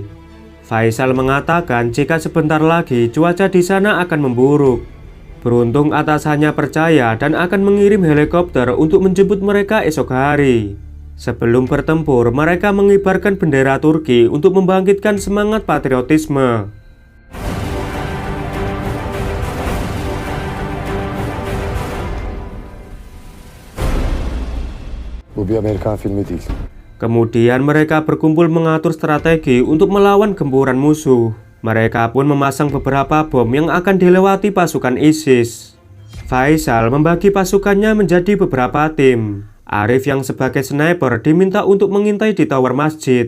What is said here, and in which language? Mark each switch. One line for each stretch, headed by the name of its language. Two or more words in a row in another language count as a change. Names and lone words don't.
Indonesian: Faisal mengatakan jika sebentar lagi cuaca di sana akan memburuk. Beruntung atasannya percaya dan akan mengirim helikopter untuk menjemput mereka esok hari. Sebelum bertempur, mereka mengibarkan bendera Turki untuk membangkitkan semangat patriotisme.
Turkish: Bu bir Amerikan filmi değil.
Indonesian: Kemudian mereka berkumpul mengatur strategi untuk melawan gempuran musuh. Mereka pun memasang beberapa bom yang akan dilewati pasukan ISIS. Faisal membagi pasukannya menjadi beberapa tim. Arif yang sebagai sniper diminta untuk mengintai di tower masjid.